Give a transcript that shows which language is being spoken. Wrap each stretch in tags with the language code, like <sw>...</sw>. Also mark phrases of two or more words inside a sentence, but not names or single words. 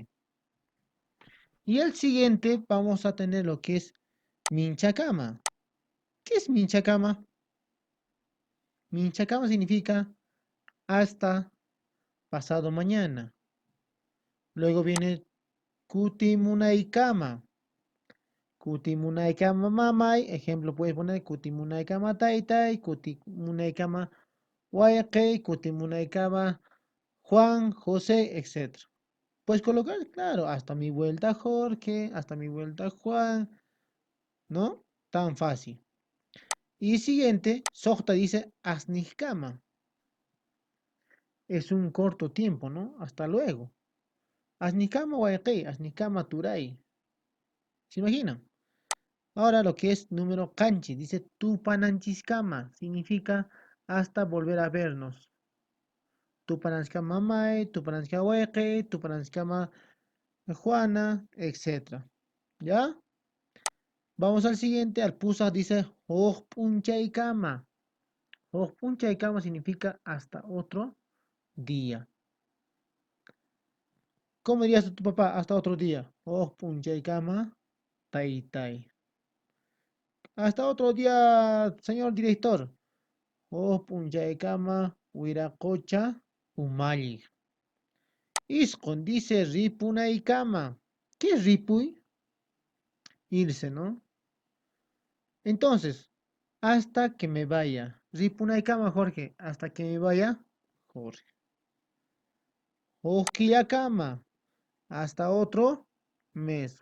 <es>Y el siguiente vamos a tener lo que es minchakama. ¿Qué es minchakama? Minchakama significa hasta pasado mañana. Luego viene kutimunaykama.</es> <qu>Kutimunaykama mamay.</qu> <es>Ejemplo, puedes poner</es> <qu>kutimunaykama taytay, kutimunaykama wayqay, kutimunaykama Juan,</qu> <es>José, etc. Puedes colocar, claro, hasta mi vuelta Jorge, hasta mi vuelta Juan, ¿no? Tan fácil. Y siguiente, Sojta dice asnihkama. Es un corto tiempo, ¿no? Hasta luego.</es> <qu>Asnikama wayqi, asnikama turay.</qu> <es>¿Se imaginan? Ahora lo que es número kanchi, dice tupananchiscama, significa hasta volver a vernos.</es> <qu>Tupananchikama mamay, tupananchikama wayqi, tupananchikama Juana,</qu> <es>etc. ¿Ya? Vamos al siguiente, al pusa dice hojpunchaykama. Hojpunchaykama significa hasta otro día. ¿Cómo dirías a tu papá hasta otro día?</es> <qu>Hojpunchaykama taytay.</qu> <es>Hasta otro día, señor director.</es> <qu>Hojpunchaykama wiraqucha umalliq.</qu> <es>Isqun dice ripunaykama. ¿Qué es ripuy? Irse, ¿no? Entonces, hasta que me vaya.</es> <qu>Ripunay cama,</qu> <es>Jorge. Hasta que me vaya, Jorge. Cama. Hasta otro mes.</es>